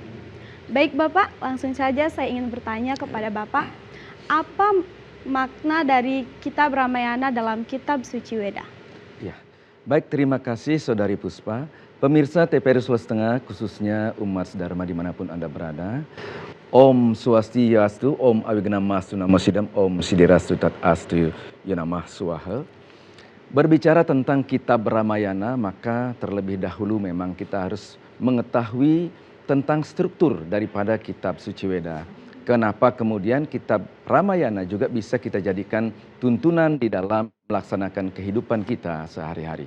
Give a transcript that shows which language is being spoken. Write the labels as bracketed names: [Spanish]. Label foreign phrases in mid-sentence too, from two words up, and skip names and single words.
[Indonesian] Baik Bapak, langsung saja saya ingin bertanya kepada Bapak, apa makna dari Kitab Ramayana dalam Kitab Suci Weda? Ya, baik, terima kasih Saudari Puspa. Pemirsa TVRI Sulawesi Tengah, khususnya umat Dharma dimanapun Anda berada. [Sanskrit] Om Swastiastu, Om Awignamastu Namasidam, Om Sidirastu Tat Astu Yanamah Swaha. [Indonesian] Berbicara tentang Kitab Ramayana, maka terlebih dahulu memang kita harus mengetahui tentang struktur daripada Kitab Suci Weda. Kenapa kemudian Kitab Ramayana juga bisa kita jadikan tuntunan di dalam melaksanakan kehidupan kita sehari-hari.